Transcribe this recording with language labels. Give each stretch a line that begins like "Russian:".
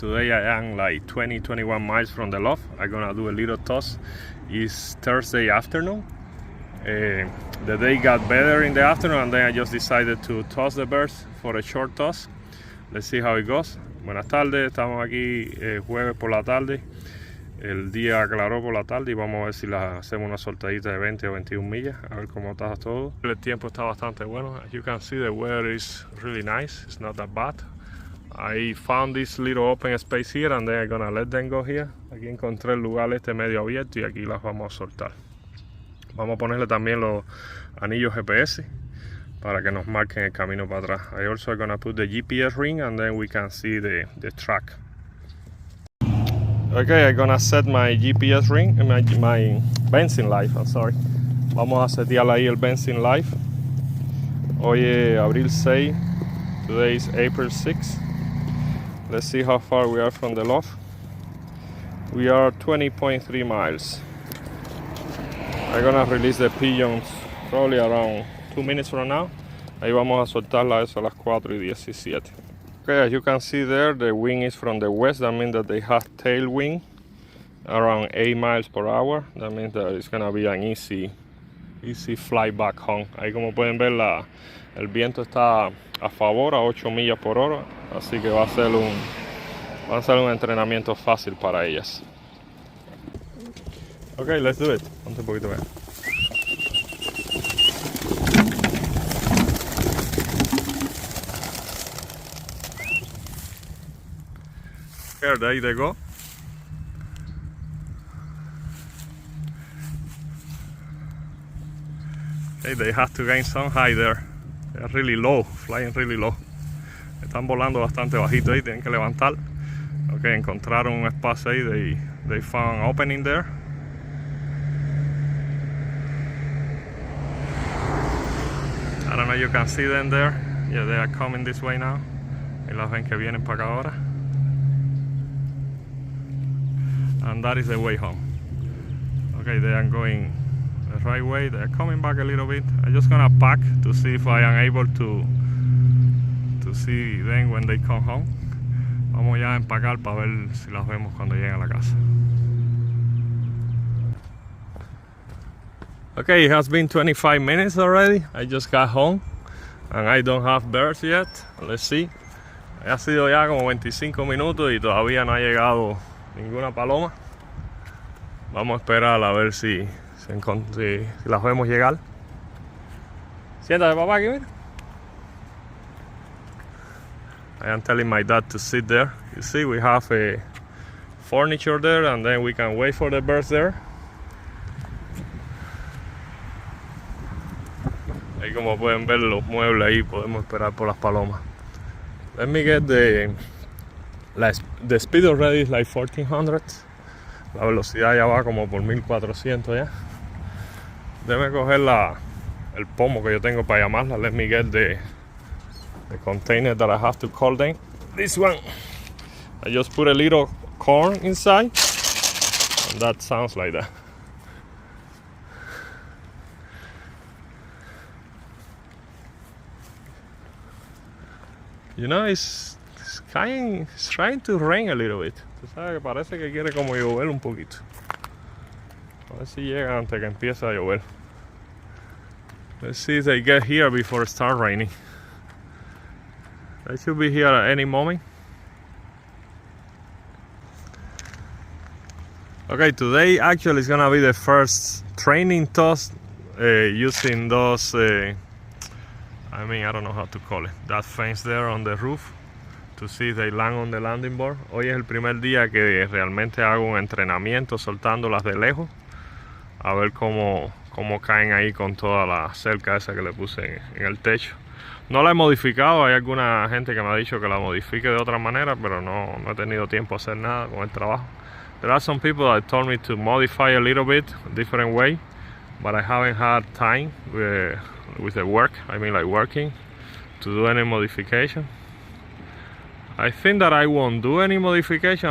English: Today I am like 21 miles from the loft. I'm gonna do a little toss. It's Thursday afternoon. The day got better in the afternoon and then I just decided to toss the birds for a short toss. Let's see how it goes.
Spanish: Buenas tardes, estamos aquí jueves por la tarde. El día aclaró por la tarde y vamos a ver si hacemos una soltadita de 20 o 21 millas, a ver cómo está todo. El tiempo está bastante bueno.
English: As you can see, the weather is really nice. It's not that bad. I found this little open space here and then I'm gonna let them go here.
Spanish: Aquí encontré el lugar este medio abierto y aquí las vamos a soltar. Vamos a ponerle también los anillos GPS para que nos marquen el camino para atrás.
English: I also gonna put the GPS ring and then we can see the track. Okay, I'm gonna set my GPS ring, my benzene light, I'm sorry.
Spanish: Vamos a setear ahí el benzene light. Hoy es abril 6,
English: today is April 6. Let's see how far we are from the loft. We are 20.3 miles. I'm gonna release the pigeons probably around 2 minutes from now.
Spanish: Ahí vamos a soltarla eso a las 4:17.
English: Okay, as you can see there, the wind is from the west. That means that they have tailwind around 8 miles per hour. That means that it's gonna be an easy flight back home.
Spanish: Ahí como pueden ver, el viento está a favor a 8 millas por hora, así que va a ser un entrenamiento fácil para ellas.
English: Okay, let's do it.
Spanish: Ponte un poquito más.
English: Here, there they go. Hey, they have to gain some height there. They're really low, flying really low.
Spanish: Están volando bastante bajito ahí, tienen que levantar.
English: Ok,
Spanish: encontraron un espacio ahí,
English: they found an opening there. I don't know, you can see them there. Yeah, they are coming this way now.
Spanish: Y las ven que vienen para acá ahora.
English: And that is the way home. Okay, they are going the right way. They are coming back a little bit. I'm just gonna pack to see if I am able to see them when they come home.
Spanish: Vamos ya a empacar para ver si las vemos cuando lleguen a la casa.
English: Okay, it has been 25 minutes already. I just got home and I don't have birds yet. Let's see.
Spanish: Ha sido ya como 25 minutos y todavía no ha llegado ninguna paloma. Vamos a esperar a ver si las vemos llegar. Siéntate, papá, aquí, mira.
English: I am telling my dad to sit there. You see, we have a furniture there and then we can wait for the birds there.
Spanish: Ahí como pueden ver los muebles ahí, podemos esperar por las palomas.
English: Let me get the speed already is like 1400.
Spanish: La velocidad ya va como por 1400 ya. Déjame coger el pomo que yo tengo para llamarla.
English: Let me get the container that I have to call them. This one. I just put a little corn inside. And that sounds like that. You know, it's trying to rain a little bit.
Spanish: Tú sabes que parece que quiere como llover un poquito. A ver si llega antes que empiece a llover.
English: Let's see if they get here before it starts raining. They should be here at any moment. Okay, today actually is gonna be the first training toss using those I don't know how to call it, that fence there on the roof to see if they land on the landing board.
Spanish: Hoy es el primer día que realmente hago un entrenamiento soltándolas de lejos a ver cómo caen ahí con toda la cerca esa que le puse en el techo. No la he modificado, hay alguna gente que me ha dicho que la modifique de otra manera, pero no he tenido tiempo a hacer nada con el trabajo.
English: There are some people that told me to modify a little bit, a different way, but I haven't had time with the work, like working, to do any modification. I think that I won't do any modification.